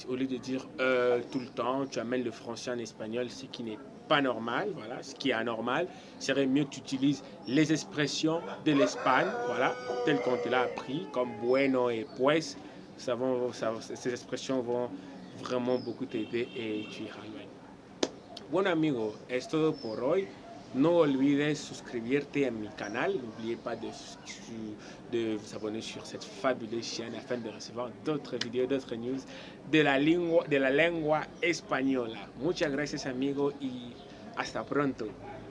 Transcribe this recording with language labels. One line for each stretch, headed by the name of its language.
French: Au lieu de dire tout le temps, tu amènes le français en espagnol, ce qui n'est pas normal, voilà, ce qui est anormal. Il serait mieux que tu utilises les expressions de l'Espagne, voilà, telles qu'on te l'a appris, comme bueno et pues. Ces expressions vont vraiment beaucoup t'aider et tu iras loin.
Spanish: Bueno amigo, es todo por hoy. No olvides suscribirte a mi canal.
French: N'oubliez pas de vous abonner sur cette fabuleuse chaîne afin de recevoir d'autres vidéos, d'autres news de
Spanish: la lengua española. Muchas gracias amigo y hasta pronto.